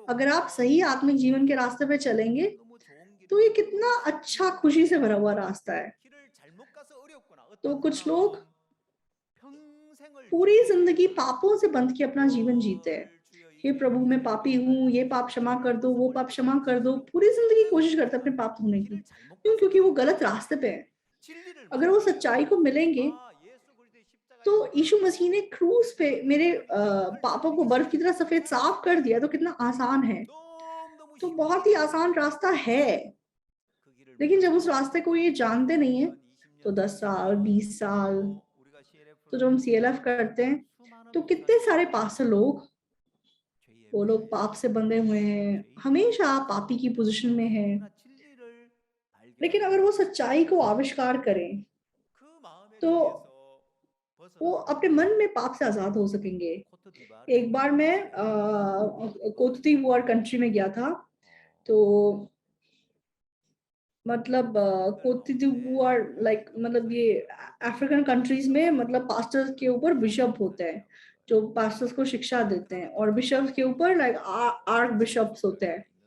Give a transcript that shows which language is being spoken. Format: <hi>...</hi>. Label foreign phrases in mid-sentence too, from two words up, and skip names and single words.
<hi>अगर आप</hi> <ko>가면</ko> <hi>सही आत्मिक जीवन के रास्ते पे चलेंगे,</hi> <ko>너무 좋은</ko> <hi>तो ये</hi> <ko>길이고</ko> <hi>कितना</hi> <ko>너무 쉬운</ko> <hi>अच्छा</hi> <ko>길이구나.</ko> <hi>खुशी से भरा हुआ रास्ता है।</hi> <ko>길을 잘못 가서 어렵구나.</ko> <hi>तो</hi> <ko>어떤</ko> <hi>कुछ लोग</hi> <ko>사람은 평생을</ko> <hi>पूरी</hi> <ko>죄를</ko> <hi>जिंदगी</hi> <ko>짓고</ko> <hi>पापों से बंध के अपना जीवन जीते हैं।</hi> <ko>늘 주여 이</ko> <hi>हे</hi> <ko>죄를</ko> <hi>प्रभु, मैं</hi> <ko>용서해</ko> <hi>पापी</hi> <ko>주시고</ko> <hi>हूँ, ये पाप क्षमा कर दो, वो पाप क्षमा कर दो। पूरी जिंदगी कोशिश करते हैं अपने पाप धोने की।</hi> <ko>길을 잘못</ko> <hi>क्यों?</hi> <ko>가서</ko> <hi>क्योंकि वो</hi> <ko>그런</ko> <hi>गलत</hi> <ko>거예요.</ko> <hi>रास्ते पे है।</hi> <ko>진리를</ko> <hi>अगर वो</hi> <ko>만나고</ko> <hi>सच्चाई को मिलेंगे,</hi> <ko>아 예수 그리스도의</ko> <hi>तो</hi> <ko>십자가의</ko> <hi>यीशु</hi> <ko>보혈로</ko> <hi>मसीह ने क्रूस पे मेरे</hi> <ko>정말</ko> <hi>पापों को</hi> <ko>참되게</ko> <hi>बर्फ की तरह</hi> <ko>씻겨주셨다.</ko> <hi>सफेद साफ कर दिया, तो कितना आसान है।</hi> <ko>너무너무</ko> <hi>तो</hi> <ko>쉬운</ko> <hi>बहुत ही</hi> <ko>길이에요.</ko> <hi>आसान रास्ता है।</hi> <ko>그 길을</ko> <hi>लेकिन जब</hi> <ko>모르고</ko> <hi>उस रास्ते को ये जानते नहीं है,</hi> <ko>10년,</ko> <hi>तो</hi> <ko>20년,</ko> <hi>10 साल, 20 साल,</hi> <ko>또 우리가</ko> <hi>तो जब हम</hi> <ko>CLF를</ko> <hi>CLF करते हैं,</hi> <ko>수많은</ko> <hi>तो कितने सारे</hi> <ko>목사님들이</ko> <hi>पास्टर लोग,</hi> <ko>죄에</ko> <hi>वो लोग पाप से बंधे हुए हैं,</hi> <ko>죄인이에요.</ko> <hi>हमेशा पापी की पोजीशन में है।</hi> <ko>그러나 진리를</ko> <hi>लेकिन अगर</hi> <ko>발견하고</ko> <hi>वो सच्चाई को आविष्कार करें,</hi> <ko>그 마음의</ko> <hi>तो</hi> <ko>괴리에서</ko> <hi>वो</hi> <ko>벗어나는</ko> <hi>अपने मन में पाप से आजाद हो सकेंगे।</hi> <ko>코트디부아르에</ko> <hi>एक बार मैं कोत दिवुआर कंट्री में गया था, तो मतलब कोत दिवुआर लाइक मतलब ये</hi> <en>African countries</en> <hi>में मतलब पास्टर्स के ऊपर बिशप होते हैं, जो पास्टर्स को शिक्षा देते हैं, और बिशप्स के ऊपर</hi> <en>like arch bishops</en> <hi>होते हैं।</hi>